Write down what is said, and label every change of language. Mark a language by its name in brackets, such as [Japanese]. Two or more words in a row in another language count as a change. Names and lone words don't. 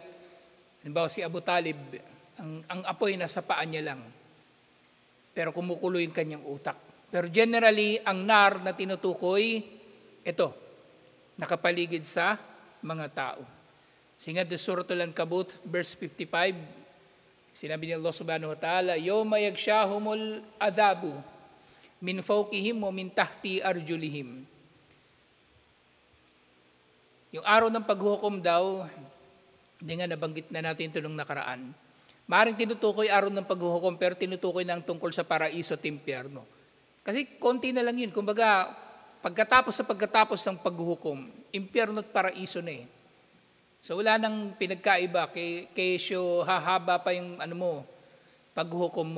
[Filipino] Halimbawa si Abu Talib, ang apoy nasa paa niya lang. Pero kumukulo yung kanyang utak. Pero generally, ang nar na tinutukoy, ito, nakapaligid sa mga tao. Singa de Suratul Ankabut, verse 55, sinabi ni Allah [Arabic] سبحانه وتعالى, يوم يغشاهم العذاب من فوقهم ومن تحت أرجلهم. [Filipino] Yung araw ng paghuhukom daw, hindi nga nabanggit na natin ito nung nakaraan. Maaaring tinutukoy araw ng paghuhukom, pero tinutukoy na ang tungkol sa paraiso at impyerno. Kasi konti na lang yun. Kumbaga, pagkatapos ng paghuhukom, impyerno at paraiso na So wala nang pinagkaiba, kesyo hahaba pa yung paghuhukom mo.